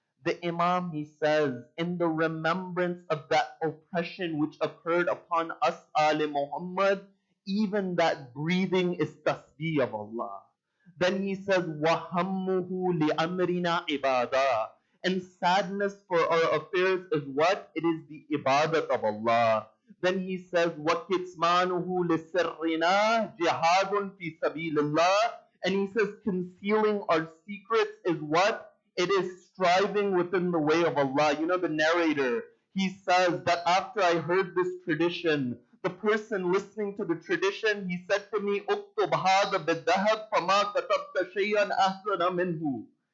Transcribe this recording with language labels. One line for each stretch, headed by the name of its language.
English: The Imam, he says, in the remembrance of that oppression which occurred upon us, Ali Muhammad, even that breathing is tasbih of Allah. Then he says,
Arabic: وَهَمُّهُ لِأَمْرِنَا عِبَادًا.
English: And sadness for our affairs is what? It is the ibadat of Allah. Then he says,
Arabic: وَكِتْمَانُهُ لِسِرِّنَا جِهَادٌ فِي سَبِيلِ اللَّهِ.
English: And he says, concealing our secrets is what? It is striving within the way of Allah. You know, the narrator, he says that after I heard this tradition, the person listening to the tradition, he said to me,
Arabic: اُكْتُبْ هَذَا بِالذَّهَبْ فَمَا كَتَبْتَ شَيْئًا أَحْسَنَ مِنْهُ.